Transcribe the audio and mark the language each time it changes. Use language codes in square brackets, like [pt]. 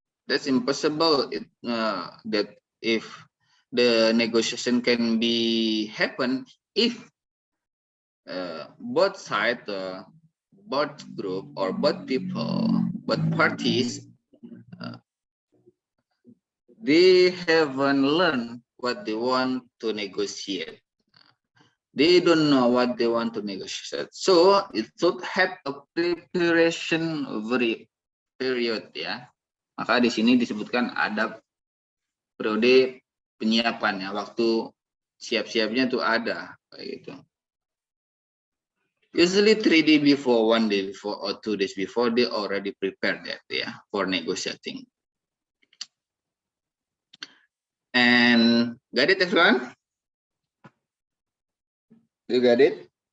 [en] That's impossible. That if the negotiation can be happen if both side, both group or both people, both parties, they haven't learned what they want to negotiate. They don't know what they want to negotiate. So it should have a preparation period, ya. [id] Maka di sini disebutkan ada periode penyiapan, ya. Waktu siap-siapnya tuh ada kayak gitu. [en] Usually 3 days before, 1 day before, or 2 days before, they already prepared that, ya, for negotiating. And got it, everyone? You got it?